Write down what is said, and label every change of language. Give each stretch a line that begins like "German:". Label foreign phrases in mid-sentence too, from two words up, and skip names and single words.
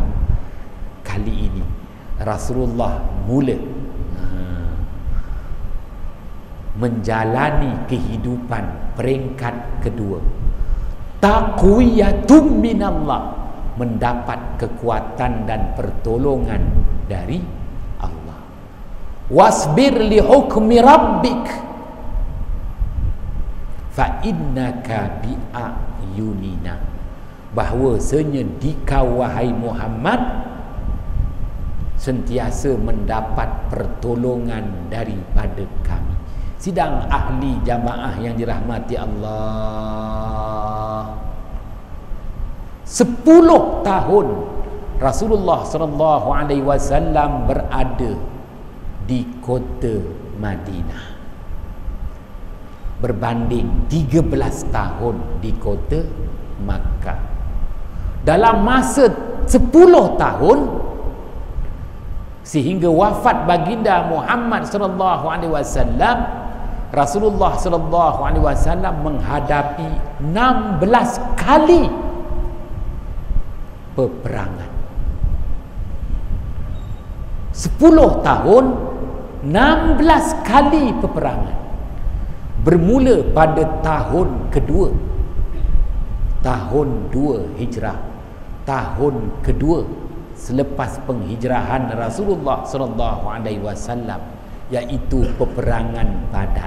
Malay: Kali ini Rasulullah mula menjalani kehidupan peringkat kedua.
Arabic: تقوية من الله,
Malay: mendapat kekuatan dan pertolongan dari Allah.
Arabic: واصبر لحكم ربك فإنك بأعيننا,
Malay: bahwasanya dikau wahai Muhammad sentiasa mendapat pertolongan daripada kami. Sidang ahli jamaah yang dirahmati Allah, 10 tahun Rasulullah
Arabic: صلى الله عليه وسلم
Malay: berada di kota Madinah berbanding 13 tahun di kota Makkah. Dalam masa 10 tahun sehingga wafat baginda Muhammad
Arabic: صلى الله عليه وسلم,
Malay: Rasulullah
Arabic: صلى الله عليه وسلم
Malay: menghadapi 16 kali peperangan. 10 tahun 16 kali peperangan. Bermula pada tahun kedua, tahun 2 Hijrah, tahun kedua selepas penghijrahan Rasulullah
Arabic: صلى الله عليه وسلم,
Malay: iaitu peperangan Badar.